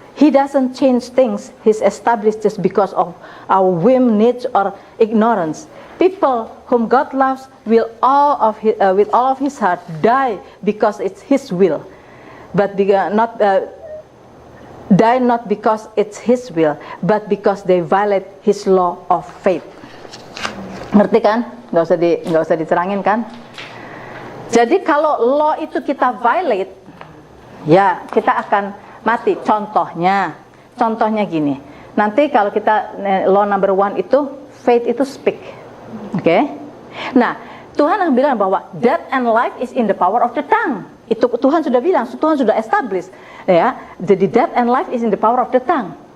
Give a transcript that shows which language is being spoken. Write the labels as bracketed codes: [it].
[en] He doesn't change things He's established just because of our whim, needs, or ignorance. People whom God loves will with all of His heart die because it's His will, but die not because it's His will, but because they violate His law of faith. [id] Ngerti kan? Nggak usah diterangin kan? Jadi kalau law itu kita violate, ya kita akan mati. Contohnya gini. Nanti kalau kita law number 1 itu faith itu speak, oke? Nah Tuhan bilang bahwa [en] death and life is in the power of the tongue. [id] Itu Tuhan sudah bilang, Tuhan sudah establish, ya. [en] Jadi death and life is in the power of the tongue.